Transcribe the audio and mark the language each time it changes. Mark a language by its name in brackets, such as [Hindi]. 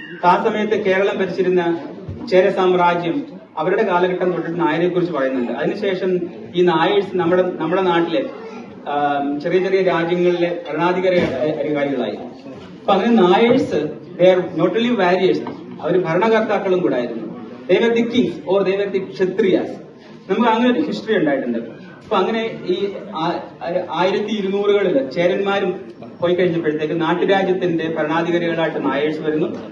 [Malayalam] ആ സമയത്ത് കേരളം ഭരിച്ചിരുന്ന ചേര സാമ്രാജ്യം, അവരുടെ കാലഘട്ടം തൊട്ടിട്ട് നായരെ കുറിച്ച് പറയുന്നുണ്ട്. അതിനുശേഷം ഈ നായേഴ്സ് നമ്മുടെ നാട്ടിലെ ചെറിയ ചെറിയ രാജ്യങ്ങളിലെ ഭരണാധികാര അധികാരികളായി. അപ്പൊ അങ്ങനെ നായേഴ്സ് [English] not only Warriers, [Malayalam] അവർ ഭരണകർത്താക്കളും കൂടെ ആയിരുന്നു. [English] they were the kings or they were the kshatriyas. [Malayalam] നമുക്ക് അങ്ങനെ ഒരു ഹിസ്റ്ററി ഉണ്ടായിട്ടുണ്ട്. അപ്പൊ അങ്ങനെ ഈ 1200-കളിൽ ചേരന്മാരും പോയി കഴിഞ്ഞപ്പോഴത്തേക്ക് നാട്ടുരാജ്യത്തിന്റെ ഭരണാധികാരികളായിട്ട് നായേഴ്സ് വരുന്നു.